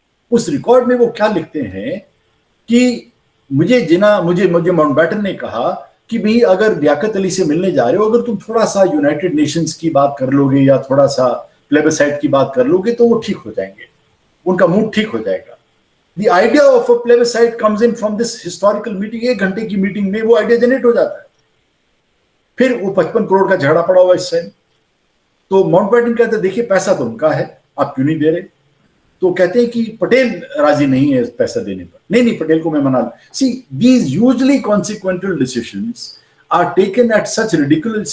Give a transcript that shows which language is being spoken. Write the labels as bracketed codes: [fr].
[hi] उस रिकॉर्ड में वो क्या लिखते हैं कि मुझे माउंटबैटन ने कहा कि भाई अगर लियाकत अली से मिलने जा रहे हो, अगर तुम थोड़ा सा यूनाइटेड नेशंस की बात कर लोगे या थोड़ा सा प्लेबिसाइट की बात कर लोगे तो वो ठीक हो जाएंगे, उनका मूड ठीक हो जाएगा। [en] The idea of a plebiscite comes in from this historical meeting। [hi] 1 घंटे की मीटिंग में वो आइडिया जनरेट हो जाता है। फिर वो 55 करोड़ का झगड़ा पड़ा हुआ इस टाइम। तो माउंटबैटन कहते हैं देखिए पैसा तो उनका है, आप क्यों नहीं दे रहे? तो कहते हैं कि पटेल राजी नहीं है पैसा देने पर। नहीं, पटेल को मैं मना लूं। [en] See these usually consequential decisions are taken at such ridiculous.